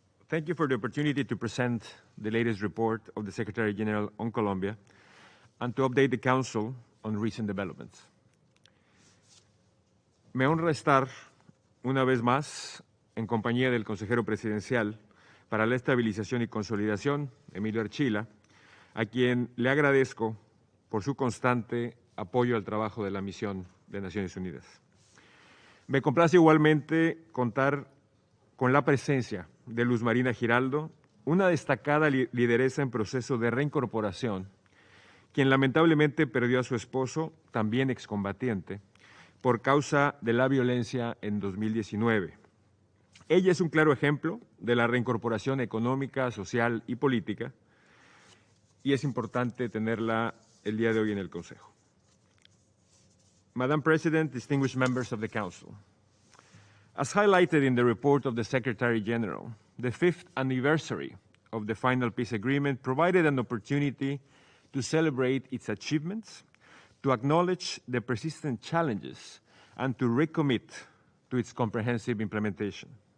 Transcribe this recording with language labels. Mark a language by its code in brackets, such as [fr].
[en] Thank you for the opportunity to present the latest report of the Secretary General on Colombia and to update the Council on recent developments. [es] Me honra estar una vez más en compañía del consejero presidencial para la estabilización y consolidación, Emilio Archila, a quien le agradezco por su constante apoyo al trabajo de la Misión de Naciones Unidas. Me complace igualmente contar con la presencia de Luz Marina Giraldo, una destacada lideresa en proceso de reincorporación, quien lamentablemente perdió a su esposo, también excombatiente, por causa de la violencia en 2019. Ella es un claro ejemplo de la reincorporación económica, social y política, y es importante tenerla el día de hoy en el Consejo. [en] Madam President, distinguished members of the Council, as highlighted in the report of the Secretary General, the 5th anniversary of the final peace agreement provided an opportunity to celebrate its achievements, to acknowledge the persistent challenges, and to recommit to its comprehensive implementation.